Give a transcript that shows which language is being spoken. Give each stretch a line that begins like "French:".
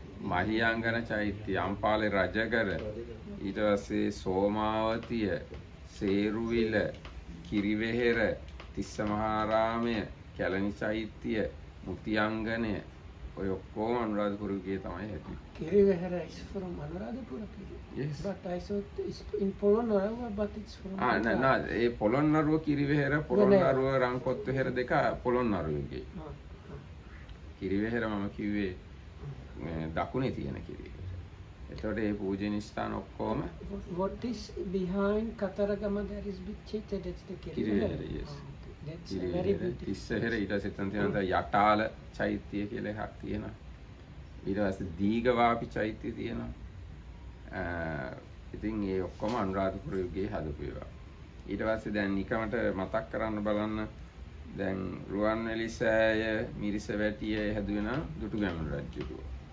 Sinhala: මහියංගන චෛත්‍ය, අම්පාලේ රජගල, ඊට පස්සේ සෝමාවතිය, සේරුවිල, කිරිවෙහෙර, තිස්සමහාරාමය, කැලණි චෛත්‍ය, මුතියංගනය, ඔය ඔක්කොම අනුරාධපුර යුගයේ තමයි හැදුවේ.
English: Kirivehera is from Anuradhapura period. Yes. But I thought it's in Polonnaruwa, but it's from.
Sinhala: ඒ පොළොන්නරුව කිරිවෙහෙර, පොළොන්නරුව රංකොත්වෙහෙර දෙක පොළොන්නරුව යුගයේ. කිරිවෙහෙර මම කිව්වේ දකුණේ තියෙන කිරිවෙහෙර. එතකොට මේ පූජනීය ස්ථාන ඔක්කොම
English: What is behind Kataragama? There is big chaitya. That's the
Sinhala: Kiriwehera. Yes.
English: That's very beautiful.
Sinhala: තිස්සහෙර ඊට පස්සේ එතන තියෙනවා යටාල චෛත්‍ය කියලා එකක් තියෙනවා. ඊට පස්සේ දීඝවාපි චෛත්‍ය තියෙනවා. ඉතින් ඒ ඔක්කොම අනුරාධපුර යුගයේ හදපු ඒවා. ඊට පස්සේ දැන් නිකමට මතක් කරන්න බලන්න දැන් රුවන්වැලි සෑය මිරිසවැටිය හැදුවේ නම් දුටුගැමුණු රජුගේ.